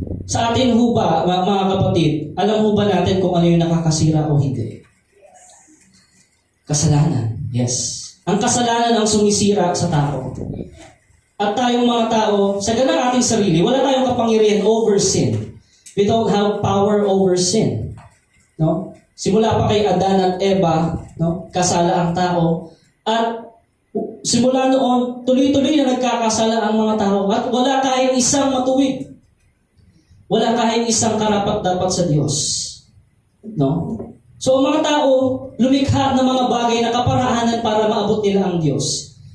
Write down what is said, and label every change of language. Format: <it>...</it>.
<tl>Sa atin ho ba, mga kapatid, alam ho ba natin kung ano yung nakakasira o hindi? Kasalanan. Yes. Ang kasalanan ang sumisira sa tao. At tayong mga tao, sa ganang ating sarili, wala tayong kapangyarihan</tl> <en>over sin. We don't have power over sin.</en> <tl>No? Simula pa kay Adan at Eva, no? Kasala ang tao. At simula noon, tuloy-tuloy na nagkakasala ang mga tao. At wala kahit isang matuwid. Wala kahit isang karapat-dapat sa Diyos. No? So, ang mga tao, lumikha ng mga bagay na kaparahanan para maabot nila ang Diyos.</tl>